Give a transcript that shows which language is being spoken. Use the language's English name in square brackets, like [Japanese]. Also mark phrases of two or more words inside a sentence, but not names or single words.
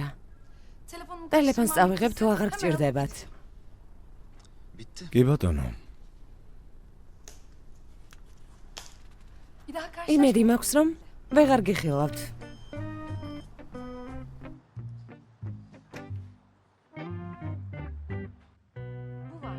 [Turkish] Telefonumu [Georgian] ტელეფონს [Turkish] karıştırmam [Georgian] წავიღებ თუ [Turkish] gerekirse [Georgian] აღარ [Turkish] hemen [Georgian] გჭირდებათ. [Turkish] Bitti. [Georgian] კი ბატონო. [Turkish] Bir daha [Georgian] იმედი მაქვს, რომ ვეღარ გიხილავთ. [Turkish] Bu var.